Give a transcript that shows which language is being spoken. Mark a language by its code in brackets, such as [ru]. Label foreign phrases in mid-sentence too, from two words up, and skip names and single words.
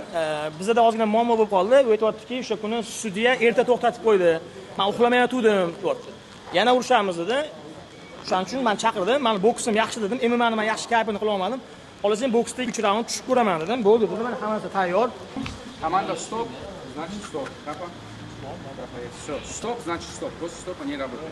[uz] Bizda ozgina muammo bo'lib qoldi. Aytayaptiki, o'sha kuni sudya erta to'xtatib qo'ydi. Men uxlamay yotuvdim, deyapti. Yana urushamiz dedi. Shuning uchun men chaqirdim. Men boksim yaxshi dedim. MMAni men yaxshi kayfini qila olmadim. Xolasam boksda 3 raund tushib ko'raman dedim. Bo'ldi, dedi. Men hammasi tayyor. [ru] Команда стоп, значит стоп. Капа. Все, стоп, значит стоп. После стопа не работает.